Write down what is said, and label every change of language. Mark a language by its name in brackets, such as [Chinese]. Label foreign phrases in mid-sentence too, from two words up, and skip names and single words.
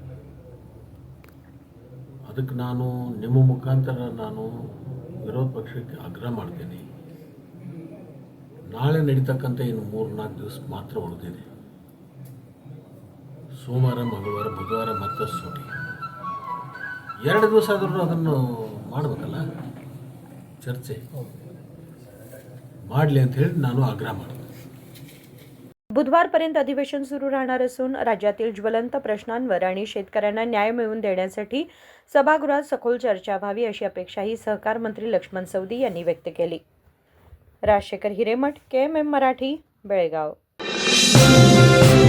[Kannada] ಅದಕ್ಕೆ ನಾನು ನಿಮ್ಮ ಮುಖಾಂತರ ನಾನು ವಿರೋಧ ಪಕ್ಷಕ್ಕೆ ಆಗ್ರಹ ಮಾಡ್ತೀನಿ, ನಾಳೆ ನಡೀತಕ್ಕಂಥ ಇನ್ನು 3-4 ದಿವಸ ಮಾತ್ರ ಉಳಿದಿದೆ. ಸೋಮವಾರ, ಮಂಗಳವಾರ, ಬುಧವಾರ ಮತ್ತೆ ಸೂಟಿ. 2 ದಿವಸ ಆದರೂ ಅದನ್ನು ಮಾಡಬೇಕಲ್ಲ, ಚರ್ಚೆ ಮಾಡಲಿ ಅಂತ ಹೇಳಿ ನಾನು ಆಗ್ರಹ ಮಾಡ್ತೀನಿ. [Marathi] बुधवारपर्यंत अधिवेशन सुरू राहणार असून राज्यातील ज्वलंत प्रश्नांवर आणि शेतकऱ्यांना न्याय मिळवून देण्यासाठी सभागृहात सखोल चर्चा व्हावी अशी अपेक्षाही सहकार मंत्री लक्ष्मण सवदी यांनी व्यक्त केली. राजशेखर हिरेमठ, KMM मराठी, बेळगाव.